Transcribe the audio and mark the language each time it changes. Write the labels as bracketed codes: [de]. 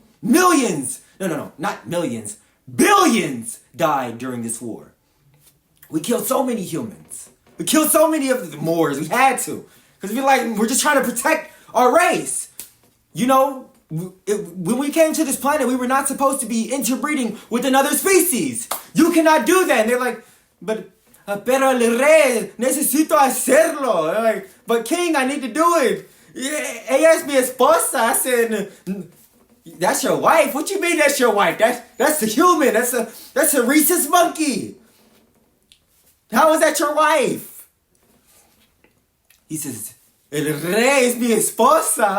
[en] Millions, no, not millions, billions died during this war. We killed so many humans. We killed so many of the Moors. We had to. Because we're just trying to protect our race. When we came to this planet, we were not supposed to be interbreeding with another species. You cannot do that. And they're like, [es] pero el rey, necesito hacerlo. [en] They're like, but king, I need to do it. [es] Ella es mi esposa. [en] I said, that's your wife? What you mean that's your wife? That's the human. That's a rhesus monkey. How is that your wife? He says, [es] el rey es mi esposa.